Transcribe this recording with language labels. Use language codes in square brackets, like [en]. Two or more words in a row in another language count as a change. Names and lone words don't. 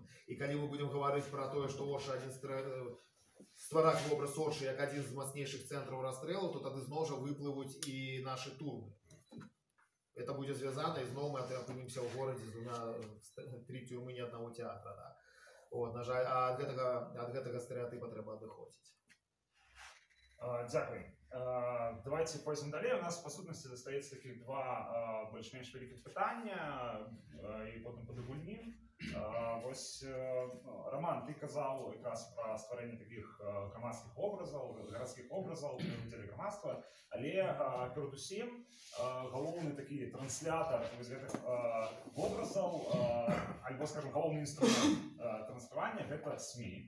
[be] І калі мы будзем гаварыць пра тое, што Орша ствараць вобраз Оршы як адзін з мацнейшых цэнтраў расстрэлу, то тады зноў жа выплывуць і нашы турмы. Это будзе звязана, і зноў мы апынемся ў горадзе з 3 тюрмы, ні аднаго тэатра. [ru] Да. [be] Вот, на жаль, а ад гэтага стэрэатыпа трэба адыходзіць. [uk] Дякую. [ru] Давайте пойдем далее. [uk] У нас, по сутності, застається таких два більш-менш великих питання, і потім подогульнім. Ось, Роман, ти казав якраз про створення таких громадських образів, городських образів, для громадства, але передусім головний такий транслятор ось гэтых образів, або, скажімо, головний інструмент транслювання – це СМІ.